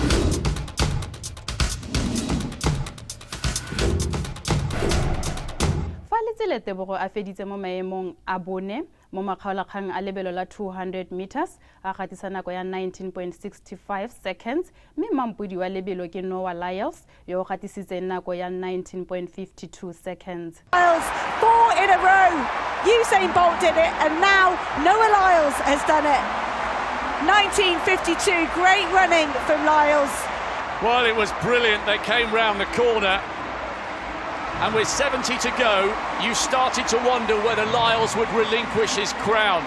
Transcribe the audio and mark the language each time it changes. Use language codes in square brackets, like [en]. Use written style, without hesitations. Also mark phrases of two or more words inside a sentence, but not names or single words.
[tn] Tebogo a feditse mo maemong a bone mo makgaolakgang a lebelo la 200 meters a gatisa nako ya 19.65 seconds mme mampudi wa lebelo ke Noah Lyles yo o gatisitseng nako ya 19.52 seconds. [en] Lyles, 4 in a row. Usain Bolt did it, and now Noah Lyles has done it. 19.52, great running from Lyles. Well, it was brilliant. They came round the corner. And with 70 to go, you started to wonder whether Lyles would relinquish his crown.